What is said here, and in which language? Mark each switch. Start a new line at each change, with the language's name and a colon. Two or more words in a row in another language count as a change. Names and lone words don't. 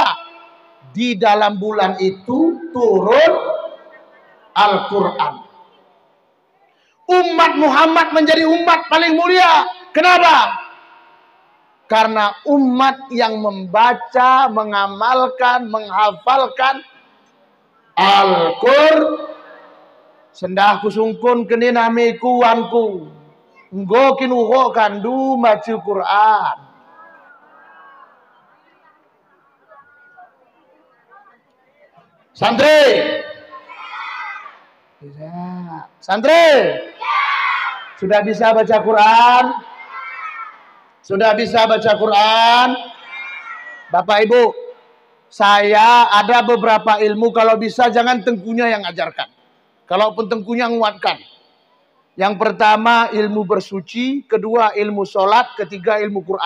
Indonesian: Di dalam bulan itu turun Al-Quran. Umat Muhammad menjadi umat paling mulia. Kenapa? Karena umat yang membaca, mengamalkan, menghafalkan Al-Quran.
Batak Karo: Sendah kusungkun kini namiku wanku. Nggo kinuho kandu macu Quran.
Indonesian: Santri. Santri. Sudah bisa baca Quran? Sudah bisa baca Quran? Bapak Ibu, saya ada beberapa ilmu, kalau bisa jangan tengkunya yang ajarkan. Kalaupun tengkunya nguatkan. Yang pertama ilmu bersuci, kedua ilmu sholat, ketiga ilmu Quran.